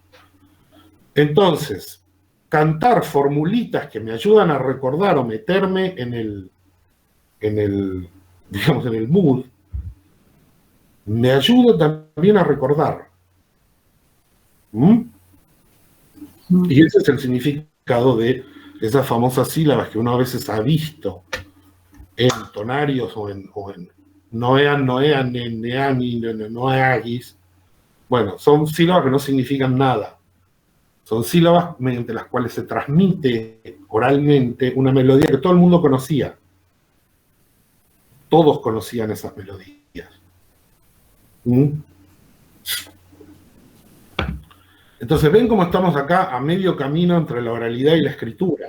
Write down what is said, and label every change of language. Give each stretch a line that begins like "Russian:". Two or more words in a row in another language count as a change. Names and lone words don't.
Spanish: Entonces, cantar formulitas que me ayudan a recordar o meterme en el mood, me ayuda también a recordar. Y ese es el significado de esas famosas sílabas que uno a veces ha visto en tonarios o en noean, neani, noeagis. Bueno, son sílabas que no significan nada. Son sílabas mediante las cuales se transmite oralmente una melodía que todo el mundo conocía. Todos conocían esas melodías. Entonces, ven cómo estamos acá a medio camino entre la oralidad y la escritura.